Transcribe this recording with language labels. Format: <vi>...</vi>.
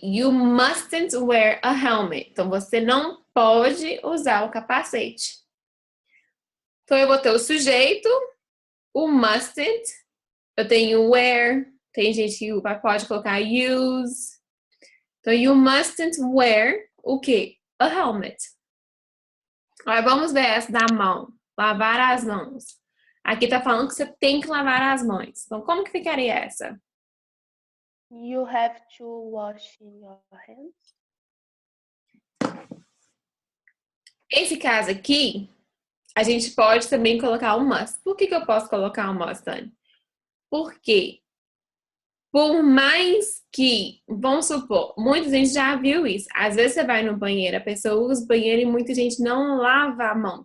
<en>You mustn't wear a helmet.</en> <pt>Então, você não pode usar o capacete. Então, eu vou ter o sujeito, o mustn't. Eu tenho wear. Tem gente que pode colocar use. Então,</pt> <en>you mustn't wear</en> <pt>o quê?</pt> <en>A helmet.</en> <pt>Agora, vamos ver essa da mão. Lavar as mãos. Aqui tá falando que você tem que lavar as mãos. Então, como que ficaria essa?</pt> <en>You have to wash your hands.</en> <pt>Esse caso aqui, a gente pode também colocar um must. Por que eu posso colocar um must, Dani? Porque, por mais que, vamos supor, muita gente já viu isso. Às vezes você vai no banheiro, a pessoa usa o banheiro e muita gente não lava a mão.</pt>